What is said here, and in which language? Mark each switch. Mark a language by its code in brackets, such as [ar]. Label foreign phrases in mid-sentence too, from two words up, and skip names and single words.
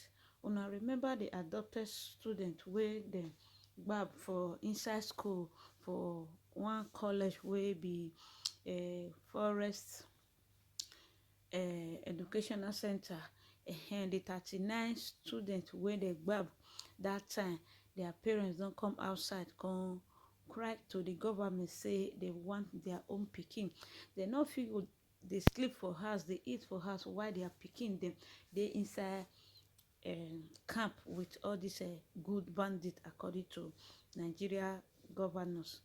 [pcm] Una remember the adopted student where they gbab for inside school for one college where be a forest educational center, and the 39 students wey dey gbab that time, their parents don come outside come cry to the government say they want their own pikin. They no fit go dey sleep for house, dey eat for house, while their pikin dem dey inside camp with all these good bandits, according to Nigeria governors.